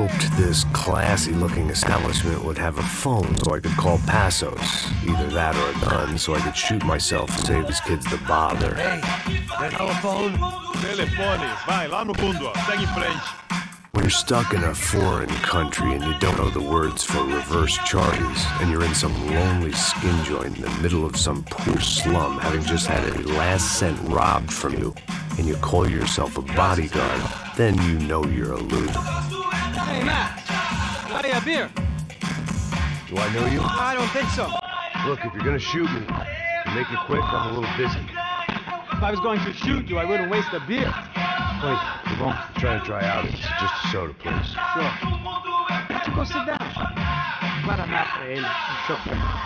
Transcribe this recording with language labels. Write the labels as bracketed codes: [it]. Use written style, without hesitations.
[en] This classy-looking establishment would have a phone so I could call Passos. Either that or a gun so I could shoot myself and save his kids the bother. Hey, that telephone? [pt] Telefone, vai lá no fundo, ó. Segue em frente. [en] When you're stuck in a foreign country and you don't know the words for reverse charges, and you're in some lonely skin joint in the middle of some poor slum having just had a last cent robbed from you, and you call yourself a bodyguard, then you know you're a loser. Hey, Matt! Got a beer? Do I know you? I don't think so. Look, if you're gonna shoot me, make it quick, I'm a little busy. If I was going to shoot you, I wouldn't waste a beer. Wait, you won't try to dry out. It's just a soda, please. Sure. Why don't you go sit down? [pt] Guaraná pra ele, um chope.